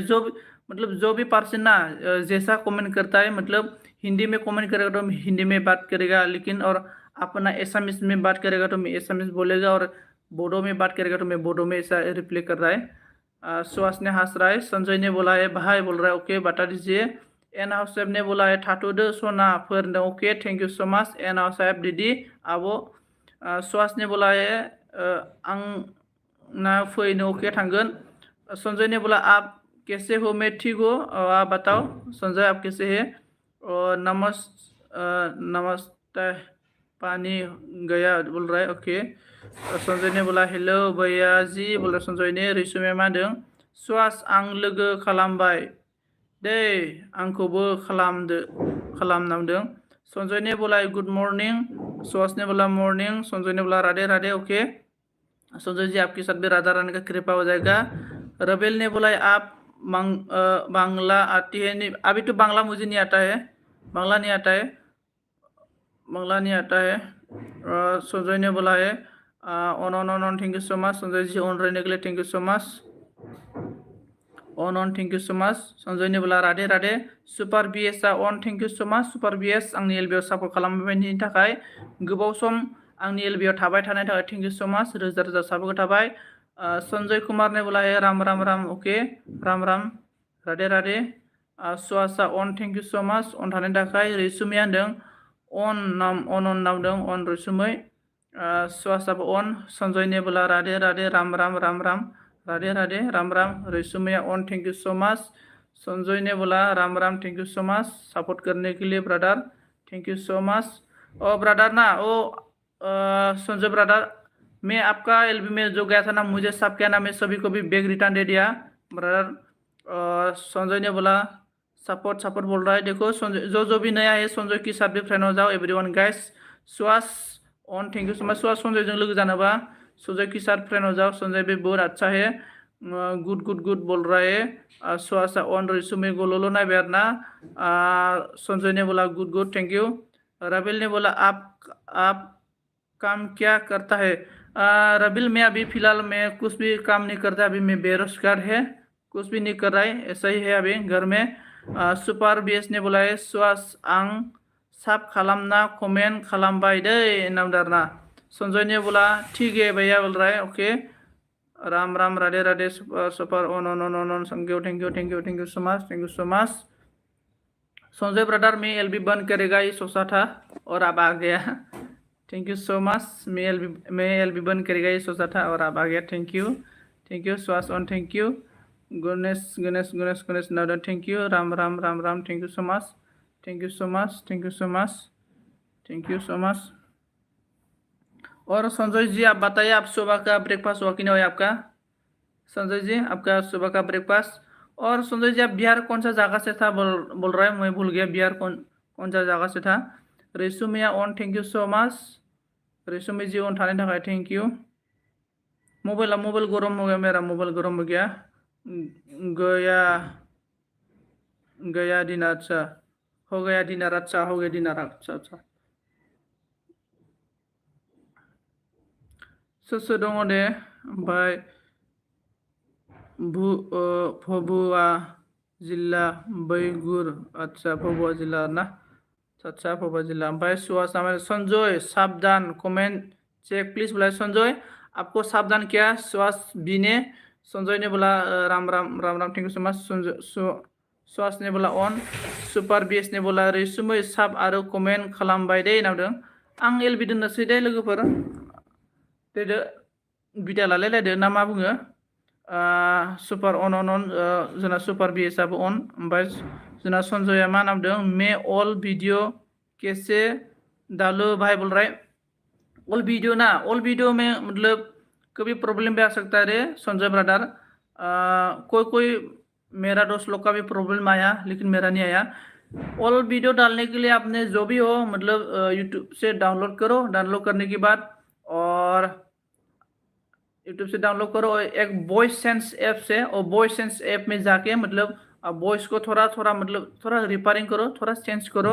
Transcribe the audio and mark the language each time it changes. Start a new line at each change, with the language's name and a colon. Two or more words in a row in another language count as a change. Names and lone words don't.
Hindi: जो मतलब जो भी पर्सन ना जैसा कमेंट करता है, मतलब हिंदी में कमेंट करेगा तो हिंदी में बात करेगा, लेकिन और अपना एसामिस में बात करेगा तो मैं एसामिस बोलेगा, और बोडो में बात करेगा तो मैं बोडो में ऐसा रिप्लाई कर रहा है। सुहास ने हंस रहा है। संजय ने बोला है भाई बोल रहा है, ओके बता दीजिए। एन हाउस साहब ने बोला है
Bodo: थाथ'दो सना फोरनो,
English: okay thank you so much एन हाउस साहब दीदी आबो।
Hindi: सुहास ने बोला है
Bodo: आं ना फैनो,
Hindi: ओके थांगोन। संजय ने बोला आप कैसे हो, मैं ठीक हो, आप बताओ संजय आप कैसे है। और नमस्ते पानी गया बोल रहा है, ओके। संजय ने बोला हेलो भैया जी बोल रहा संजय ने।
Bodo: रैसुमै मा होनदों सुहास आं लोगो खालामबाय दे आंखौबो खालामनांदों।
Hindi: संजय ने बोला गुड मॉर्निंग। सुहास ने बोला मॉर्निंग। संजय ने बोला राधे राधे, ओके। संजय जी आपके साथ भी राधा रानी का कृपा हो जाएगा। रबेल ने बोला आप बांग्ला आती है? नहीं, अभी तो बांग्ला मुझे नहीं आता है, बांग्ला नहीं आता है, बांग्ला नहीं आता है। संजय ने बोला है ऑन ऑन ऑन ऑन,
English: thank you so much.
Hindi: संजय जी ऑन रहने के लिए
English: thank you so much,
Hindi: ऑन ऑन
English: thank you so much.
Hindi: संजय ने बोला राधे राधे।
Bodo: सुपार बीएस ऑन,
English: thank you so much
Bodo: सुपार बीएस आंनि एलबियाव सापर्ट खालामनायनि थाखाय, गोबाव सम आंनि एलबियाव थाबाय थानायनि थाखाय
English: thank you so much,
Bodo: रोजा रोजा साबायखर थाबाय।
Hindi: संजय कुमार ने बोला है राम राम राम, ओके राम राम राधे राधे।
Bodo: सुहासा ऑन,
English: thank you so much
Bodo: ऑन थानायनि थाखाय। रैसुमै होनदों ऑन नामदों ऑन रैसुमै।
Hindi: सुहासाबो ऑन। संजय ने बोला राधे राधे राम राम राम राम राधे राधे राम राम।
English: रैसुमैया ऑन, thank you so much.
Hindi: संजय ने बोला राम राम,
English: thank you so much
Hindi: सपोर्ट करने के लिए ब्रदर,
English: thank you so much.
Hindi: ओ ब्रदर ना संजय ब्रदर, मैं आपका एलबी में जो गया था ना, मुझे सब क्या ना, मैं सभी को भी बैग रिटर्न दे दिया ब्रदर। संजय ने बोला सपोर्ट सपोर्ट बोल रहा है। देखो संजय, जो भी नया है संजय की साथ भी फ्रेंड हो जाओ
English: everyone guys. सुहास ऑन, thank you so much.
Hindi: सुहास संजय जो लोग जानबा संजय के साथ फ्रेंड हो जाओ, संजय भी बहुत अच्छा है,
English: good good good
Hindi: बोल रहा है।
Bodo: सुहासा ऑन, रैसुमै गोलोलो ना बेरना।
Hindi: संजय ने बोला
English: good good thank you.
Hindi: रबिल ने बोला आप काम क्या करता है? रबिल मैं अभी फिलहाल मैं कुछ भी काम नहीं करता, अभी मैं बेरोजगार है, कुछ भी नहीं कर रहा है, ऐसा ही है अभी घर में।
Bodo: सुपार बीएस
Hindi: ने बोला है
Bodo: सुहास आं साब खालामना कमेंट खालामबाय दे नामदारना।
Hindi: संजय ने बोला ठीक है भैया बोल रहा है, ओके राम राम राधे राधे।
English: सुपर ऑन ऑन ऑन ऑन ऑन, thank you thank you thank you thank you so much, thank you so much.
Hindi: संजय ब्रदर मैं एलबी बंद करेगा ये सोचा था और अब आ गया,
English: thank you so much.
Hindi: मैं एलबी बंद करेगा ये सोचा था और अब आ गया,
English: thank you. सुहास ऑन, thank you. गणेश गणेश गणेश गणेश नादन, thank you.
Hindi: राम राम राम राम,
English: thank you so much, thank you so much, thank you so much, thank you so much.
Hindi: और संजय जी आप बताइए, आप सुबह का ब्रेकफास्ट हुआ कि नहीं हुआ आपका? संजय जी आपका सुबह का ब्रेकफास्ट। और संजय जी आप बिहार कौन सा जगह से था बोल रहा है, मैं भूल गया बिहार कौन सा जगह से था।
Bodo: रेसुमिया ऑन,
English: thank you so much.
Bodo: रेसुमी जी ऑन थाने थाखाय
English: thank you.
Hindi: मोबाइल गर्म हो गया, मेरा मोबाइल गर्म हो गया। गया डिनर, अच्छा हो गया डिनर, अच्छा हो गया डिनर, अच्छा अच्छा।
Bodo: सोर दङ दे ओमफ्राय भभुआ जिल्ला बैगुर,
Hindi: अच्छा भभुआ जिल्ला ना, अच्छा भभुआ जिल्ला। ओमफ्राय सुहास संजय सावधान
English: comment check please
Hindi: बोला संजय आपको सावधान क्या सुहास बी ने। संजय ने बोला राम राम राम राम,
English: thank you so much.
Hindi: सुहास ने बोला ऑन। सुपार बीएस ने बोला
Bodo: रैसुमै साब आरो कमेंट खालामबाय दे नावदों। आं एलबि दोननोसै दे लोगोफोर, देदो बिदा लालायलायदो ना मा बुङो। सुपार अन अन अन, जोंना सुपार बीएसआबो अन। ओमफ्राय जोंना संजयआ मा नामदों मे
Hindi: ऑल वीडियो कैसे डालो भाई बोल रहा है।
English: all video
Hindi: में मतलब कभी प्रॉब्लम भी आ सकता है रे संजय ब्रदर। कोई मेरा दोस्त लोग का भी प्रॉब्लम आया लेकिन मेरा नहीं आया।
English: all video
Hindi: डालने के लिए आपने जो भी हो मतलब यूट्यूब से डाउनलोड करो, डाउनलोड करने के बाद और यूट्यूब से डाउनलोड करो और एक
English: voice sense app
Hindi: से, और
English: voice sense app
Hindi: में जाके मतलब वॉइस को थोड़ा थोड़ा मतलब थोड़ा रिपेयरिंग करो, थोड़ा चेंज करो।